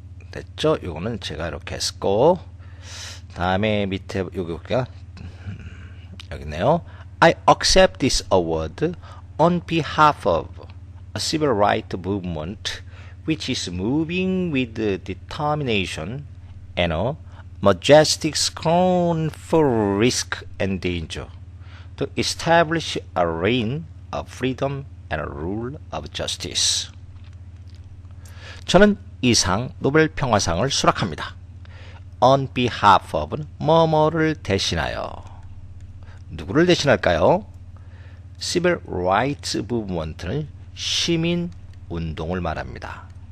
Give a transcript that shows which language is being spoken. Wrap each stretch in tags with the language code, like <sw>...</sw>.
<ko>됐죠? 요거는 제가 이렇게 했고 다음에 밑에 여기가 여기 있네요.</ko> <en>I accept this award on behalf of a civil rights movement which is moving with determination and a majestic scorn for risk and danger to establish a reign of freedom and a rule of justice.</en> <ko>저는 이 상, 노벨 평화상을 수락합니다. on behalf of는 뭐뭐를 대신하여. 누구를 대신할까요? Civil Rights Movement는 시민 운동을 말합니다.</ko>